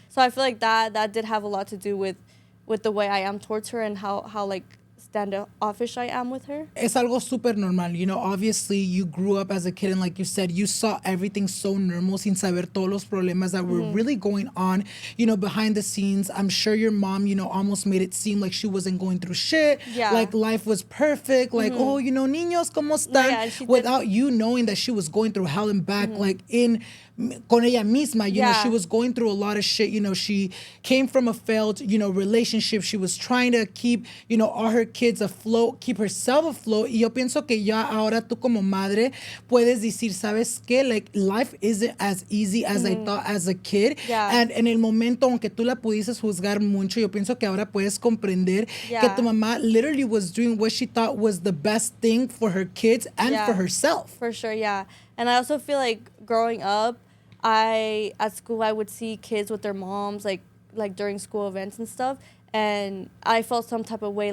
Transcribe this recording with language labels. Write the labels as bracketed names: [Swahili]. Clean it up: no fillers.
[English] So I feel like that did have a lot to do with the way I am towards her and how like standoffish I am with her. [Spanish] Es algo súper normal. [English] You know, obviously you grew up as a kid and like you said, you saw everything so normal [Spanish] sin saber todos los problemas [English] that were really going on, you know, behind the scenes. I'm sure your mom, you know, almost made it seem like she wasn't going through shit. Yeah. Like life was perfect. Like, oh, you know, [Spanish] niños, ¿cómo están? [English] Without you knowing that she was going through hell and back, like [Spanish] con ella misma, [English] you know, she was going through a lot of shit. You know, she came from a failed, you know, relationship. She was trying to keep, you know, all her kids afloat, keep herself afloat. [Spanish] Y yo pienso que ya ahora tú como madre puedes decir, ¿sabes qué? [English] Like, life isn't as easy as I thought as a kid. [Spanish] And en el momento, aunque tú la pudieses juzgar mucho, yo pienso que ahora puedes comprender que tu mamá [English] literally was doing what she thought was the best thing for her kids and for herself. For sure, yeah. And I also feel like growing up, at school I would see kids with their moms like during school events and stuff, and I felt some type of way.